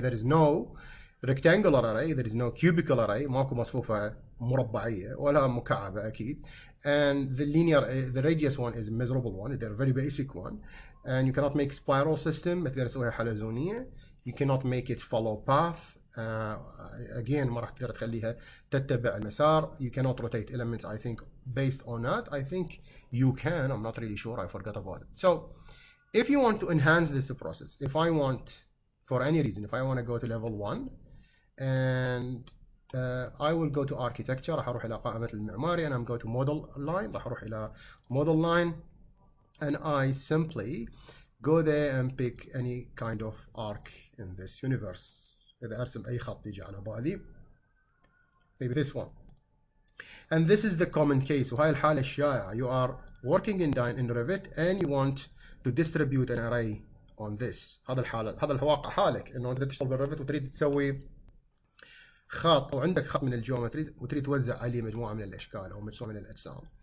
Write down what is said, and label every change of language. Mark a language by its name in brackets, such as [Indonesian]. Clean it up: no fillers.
[English] There is no rectangular array, there is no cubical array, [Arabic] ماكو مصفوفه مربعيه ولا مكعبه اكيد. [English] And the radius one is miserable one, they're very basic one, and you cannot make spiral system. [Arabic] ما تقدر تسويها حلزونيه. [English] You cannot make it follow path, [Arabic] again ما راح تقدر تخليها تتبع المسار. [English] You cannot rotate elements I think based on that. I think you can, I'm not really sure, I forgot about it. So if you want to enhance this process, if I want, for any reason, if I want to go to level 1 and I will go to architecture, [Arabic] راح اروح الى قائمة المعماري, [English] and I'm go to model line, [Arabic] راح اروح الى [English] model line, and I simply go there and pick any kind of arc in this universe. [Arabic] إذا أرسم أي خط يجي على بالي, [English] maybe this one. And this is the common case. [Arabic] وهاي الحالة الشائعة. [English] You are working in Revit and you want to distribute an array on this. [Arabic] هذا الحالة, هذا الواقع حالك إنه أنت تشتغل بالريفت وتريد تسوي خط أو عندك خط من الجيومتريز وتريد توزع عليه مجموعة من الأشكال أو مجموعة من الأجسام.